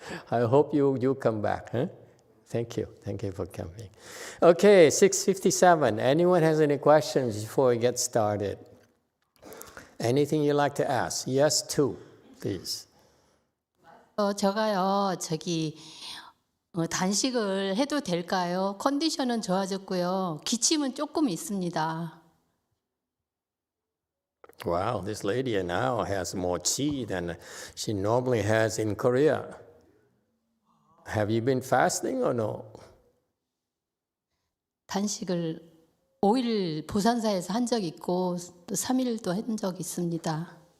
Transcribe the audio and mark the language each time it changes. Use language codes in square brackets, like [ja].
[en] I hope you'll come back. Huh? Thank you. Thank you for coming. Okay, 6:57. Anyone has any questions before we get started? Anything you'd like to ask? Yes, too, please. [ko] 제가요, 단식을 해도 될까요? 컨디션은 좋아졌고요. 기침은 조금 있습니다. [en] Wow, this lady now has more qi than she normally has in Korea. Have you been fasting or no? [ko] 단식을 5일 보산사에서 한 적 있고 또 3일도 한 적 있습니다.